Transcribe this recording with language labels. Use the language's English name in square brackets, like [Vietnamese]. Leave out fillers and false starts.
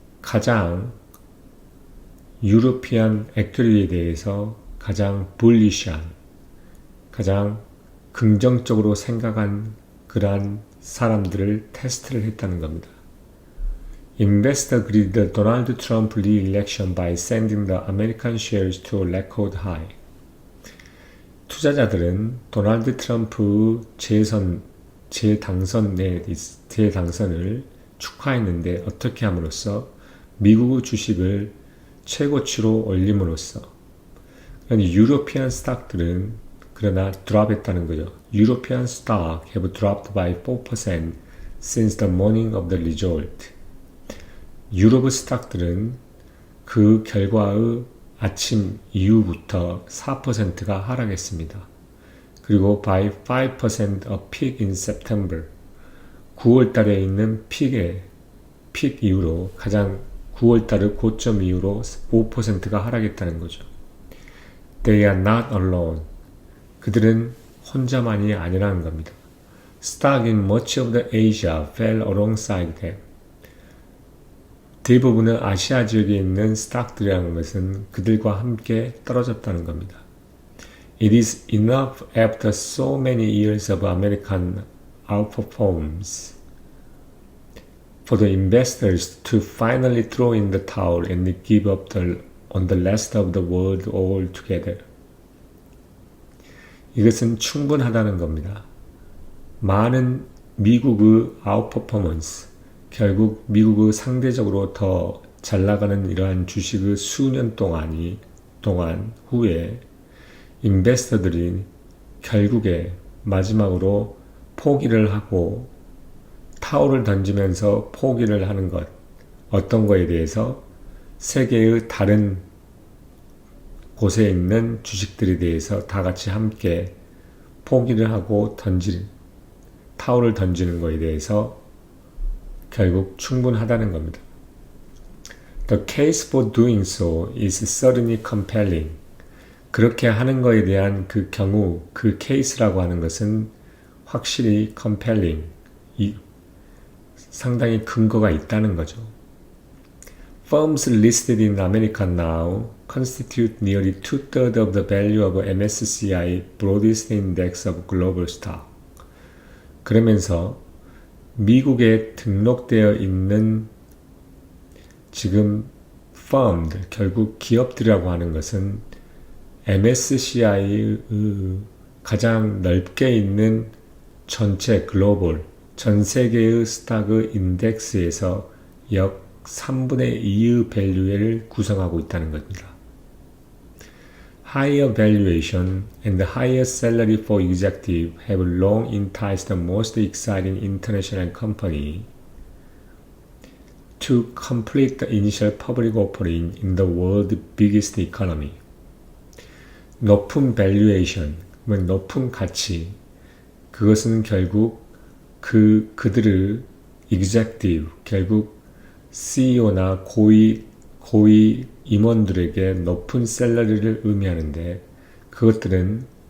[Korean] 가장 유로피안 액츄리에 대해서 가장 bulish한, 가장 긍정적으로 생각한 그러한 사람들을 테스트를 했다는 겁니다. [English] Investor greeted the Donald Trump re-election by sending the American shares to a record high. [Korean] 투자자들은 도널드 트럼프 재당선을 축하했는데 어떻게 함으로써 미국의 주식을 최고치로 올림으로써 유로피안 스탁들은 그러나 드롭했다는 거죠. [English] European stock have dropped by 4% since the morning of the result. [Korean] 유럽의 스탁들은 그 결과의 아침 이후부터 4%가 하락했습니다. 그리고 [English] by 5% a peak in September. [Korean] 9월 달에 있는 픽 이후로 가장 9월 달의 고점 이후로 5%가 하락했다는 거죠. [English] They are not alone. [Korean] 그들은 혼자만이 아니라는 겁니다. [English] Stock in much of the Asia fell alongside them. [Korean] 대부분의 아시아 지역에 있는 스탁들이라는 것은 그들과 함께 떨어졌다는 겁니다. [English] It is enough after so many years of American outperformance for the investors to finally throw in the towel and give up on the rest of the world altogether. [Korean] 이것은 충분하다는 겁니다. 많은 미국의 아웃퍼포먼스, 결국 미국의 상대적으로 더 잘나가는 이러한 주식의 수년 동안 후에 인베스터들이 결국에 마지막으로 포기를 하고 타올을 던지면서 포기를 하는 것, 어떤 거에 대해서 세계의 다른 곳에 있는 주식들에 대해서 다 같이 함께 포기를 하고 타올을 던지는 거에 대해서 결국 충분하다는 겁니다. [English] The case for doing so is certainly compelling. [Korean] 그렇게 하는 거에 대한 그 경우, 그 케이스라고 하는 것은 확실히 compelling, 상당히 근거가 있다는 거죠. [English] Firms listed in America now constitute nearly 2/3 of the value of MSCI Broadest Index of Global Stock. [Korean] 그러면서 미국에 등록되어 있는 지금 firm들, 결국 기업들이라고 하는 것은 MSCI의 가장 넓게 있는 전체 글로벌, 전 세계의 스탁의 인덱스에서 약 3분의 2의 밸류를 구성하고 있다는 겁니다. [English] Higher valuation and higher salary for executive have long enticed the most exciting international company to complete the initial public offering in the world's biggest economy. [Korean] 높은 valuation, 높은 가치, 그것은 결국 그들의 executive, 결국 CEO나 고위 임원들에게 높은 샐러리를 의미하는데 그것들은